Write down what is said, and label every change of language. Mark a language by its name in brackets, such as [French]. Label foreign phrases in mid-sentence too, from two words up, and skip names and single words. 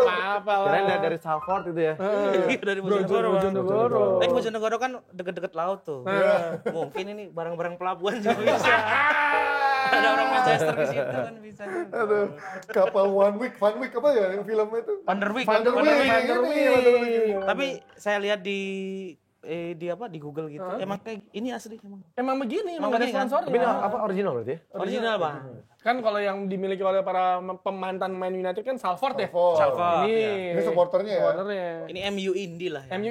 [Indonesian] Apa Kirain dari Salford itu ya. Iya, dari Bojonegoro. Bojonegoro. Tapi Bojonegoro kan deket-deket laut tuh. Mungkin ini barang-barang pelabuhan juga bisa. Ada orang Manchester di situ kan bisa. Aduh, kapal One Week apa ya yang filmnya itu? Van der Wijk. Van der Wijk. Tapi saya lihat di Google gitu. Emang kayak ini asli emang. Emang begini, emang Emang ada begini kan? sponsornya. Tapi apa original berarti ya? Original, Bang. Kan kalau yang dimiliki oleh para pemantan Man United kan Salford ya. Salford. Ini supporternya ya. supporternya. Ini MU Indie lah. Ya.